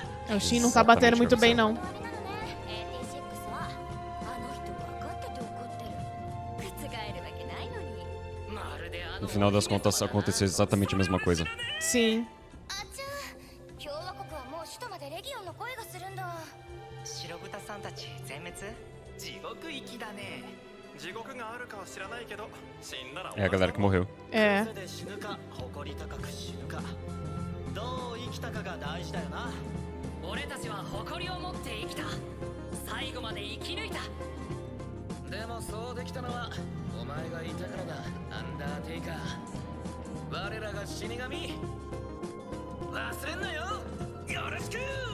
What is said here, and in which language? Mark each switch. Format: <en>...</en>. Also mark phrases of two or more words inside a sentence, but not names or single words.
<pt>O Shin não tá batendo muito bem, não.</pt> <ja>あれなのね AT6 はあの人分かってて怒ってる覆るわけないのに</ja> <pt>No final das contas, aconteceu exatamente a mesma coisa. Sim.</pt> <ja>あちゃ共和国はもう首都までレギオンの声がするんだ白豚さんたち全滅地獄行きだね地獄があるかは知らないけど死んだら</ja> <pt>É a galera que morreu. É.</pt> <ja>で死ぬか誇り高く死ぬかどう生きたかが大事だよな俺たちは誇りを持って生きた最後まで生き抜いたでもそうできたのはお前がいたからだアンダーテイカー我らが死神忘れんなよよろしく</ja>